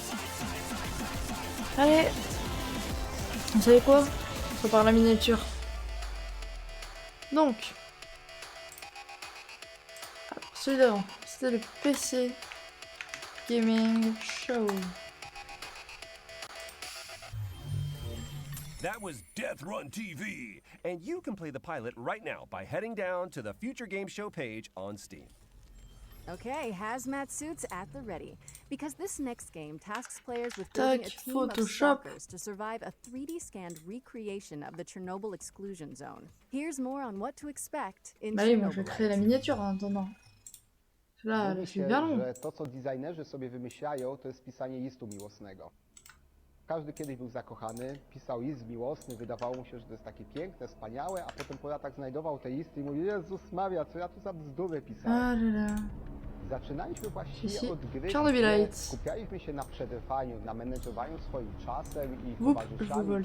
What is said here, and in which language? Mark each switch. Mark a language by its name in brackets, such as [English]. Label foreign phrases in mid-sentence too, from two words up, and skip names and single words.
[French] Allez! Vous savez quoi? On prépare la miniature. Donc. Alors, celui d'avant, c'était le PC Gaming Show. [English] That was Death Run TV, and you can play the pilot right now by heading down to the Future Game Show page on Steam. Okay, hazmat suits at the ready. Because this next game tasks players with building a [French] Tac, [English] team Photoshop. of stalkers to survive a 3D scanned recreation of the Chernobyl exclusion zone. Here's more on what to expect in [French] Bah oui, moi je vais [English] Chernobyl. [French] créer la miniature en attendant. Là, [Polish] Mówi [French] c'est [Polish] się, [French] bien long. [Polish] że to, co designerzy sobie wymyślają, to jest pisanie listu miłosnego. Każdy kiedyś był zakochany, pisał list miłosny, wydawało mu się, że to jest takie piękne, wspaniałe, a potem po latach znajdował te listy i mówił: Jezus Maria, co ja tu za bzdury pisałem. Zaczynaliśmy właściwie od gry, gdzie skupialiśmy się na przetrwaniu, na menedżowaniu swoim czasem i towarzyszami.